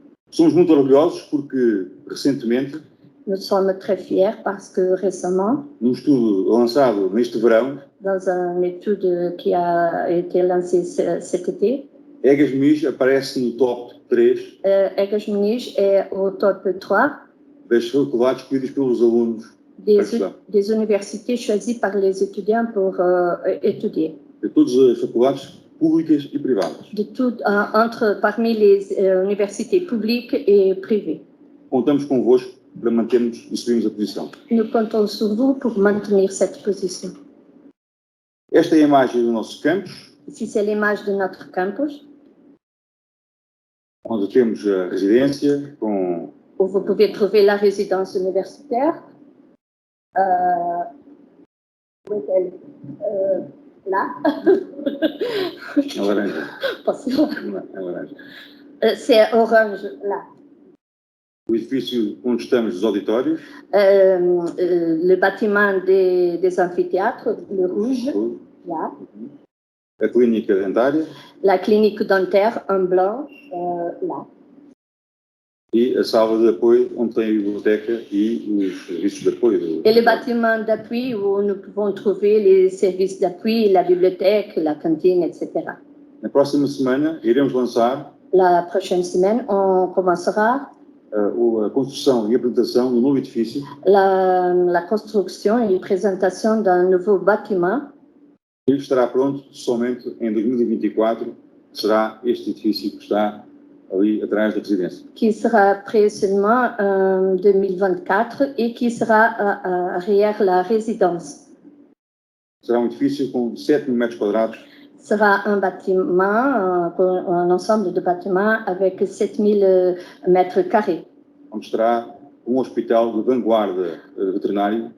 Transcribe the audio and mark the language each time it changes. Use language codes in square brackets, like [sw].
[pt] Somos muito orgulhosos porque, recentemente, [fr] nous sommes très fiers parce que récemment, [pt] num estudo lançado neste verão, [fr] dans une étude qui a été lancée cet été, [pt] Egas Muniz aparece no top 3 [fr] Egas Muniz est au top 3 [pt] das faculdades escolhidas pelos alunos [fr] des universités choisies par les étudiants pour étudier. [pt] De todas as faculdades públicas e privadas. [fr] De parmi les universités publiques et privées. [pt] Contamos convosco para mantermos e subirmos a posição. [fr] Nous comptons sur vous pour maintenir cette position. [pt] Esta é a imagem do nosso campus. [fr] Ici, c'est l'image de notre campus. [pt] Onde temos a residência com... [fr] Où vous pouvez trouver la résidence universitaire. Où est-elle? Là. [pt] É laranja. É laranja. [fr] C'est orange, là. [pt] O edifício onde estamos, os auditórios. [fr] Le bâtiment des amphithéâtres, le rouge, là. [pt] A clínica dentária. [fr] La clinique dentaire, en blanc, là. [pt] E a sala de apoio, onde tem a biblioteca e os serviços de apoio. [fr] Et le bâtiment d'appui où nous pouvons trouver les services d'appui, la bibliothèque, la cantine, etc. [pt] Na próxima semana, iremos lançar. [fr] La prochaine semaine, on commencera [pt] a construção e apresentação do novo edifício. [fr] La construction et présentation d'un nouveau bâtiment. [pt] Ele estará pronto somente em 2024. Será este edifício que está ali atrás da residência. [fr] Qui sera prêt seulement en 2024 et qui sera arrière la résidence. [pt] Será edifício com 7 000 metros quadrados. [fr] Sera un bâtiment, un ensemble de bâtiments avec 7000 mètres carrés. [pt] Onde estará hospital de vanguarda veterinário.